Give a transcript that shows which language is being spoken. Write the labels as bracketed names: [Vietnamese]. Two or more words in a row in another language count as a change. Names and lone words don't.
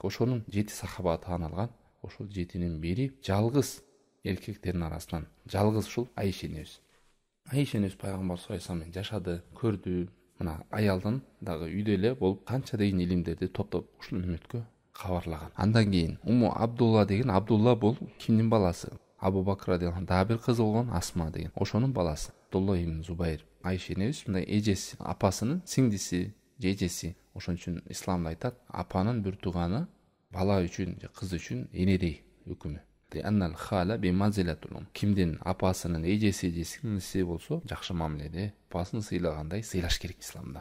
[Kyrgyz] Ошонун 7 сахаба таанылган. Ошол 7-нин бири жалгыз эркектердин арасынан жалгыз ушул Айша энебиз. Айша энебиз пайгамбар [Arabic] صلى الله عليه وسلم [Kyrgyz] менен жашады, көрдү. Мына аялдын дагы үйдө эле болуп канча деген илимдерди топтоп ушул үммөткө кабарлаган. Андан кийин Умму Абдулла деген, Абдулла бул кимдин баласы? Абу Бакр [Arabic] رضي الله عنه, [Kyrgyz] дагы бир кызы болгон Асма деген, ошонун баласы. Абдулла ибн Зубайр. Айша энебиз мындай эжеси, апасынын сиңдиси, эжеси. Ошон үчүн исламда айтат, апанын бир тууганы бала үчүн же кыз үчүн энедей өкүмү. [Arabic] أن الخالة بمنزلة. [Kyrgyz] Кимдин апасынын эжеси же сиңдиси болсо, жакшы мамиледе апасын сыйлагандай сыйлаш керек исламда.